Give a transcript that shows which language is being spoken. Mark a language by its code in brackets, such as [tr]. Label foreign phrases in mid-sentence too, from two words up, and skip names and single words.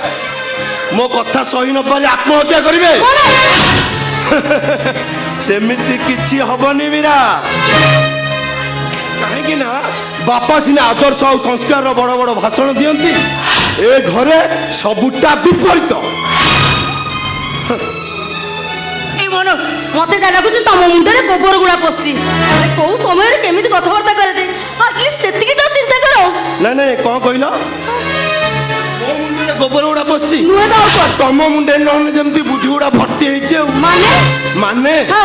[or] ମୋ କଥା ସହି ନ ପାରି ଆତ୍ମହତ୍ୟା କରିବେ? ସେମିତି କିଛି ହବନି ମୀରା। କାହିଁକି ନା ବାପା ସିନା ଆଦର୍ଶ ଆଉ ସଂସ୍କାରର ବଡ଼ ବଡ଼ ଭାଷଣ ଦିଅନ୍ତି, ଏ ଘରେ ସବୁଟା ବିପରୀତ। ଏଇ ମନୋଜ ମତେ ଯା ଲାଗୁଛି ତମ ମୁଣ୍ଡରେ ଗୋବର ଗୁଡ଼ା ପଶିଛି। କୋଉ ସମୟରେ କେମିତି କଥାବାର୍ତ୍ତା କରାଯାଏ ଆଟଲିଷ୍ଟ ସେତିକିଟା ଚିନ୍ତା କର। ନାଇଁ କ'ଣ କହିଲ? ମୋ ମୁଣ୍ଡରେ ଗୋବର ଗୁଡ଼ା ପଶିଛି? ନୁହେଁ ତ ଆଉ କ'ଣ? ତମ ମୁଣ୍ଡରେ ନହେଲେ ଯେମିତି ବୁଦ୍ଧି ଗୁଡ଼ା ଭର୍ତ୍ତି ହେଇଛି ଆଉ। ମାନେ ହଁ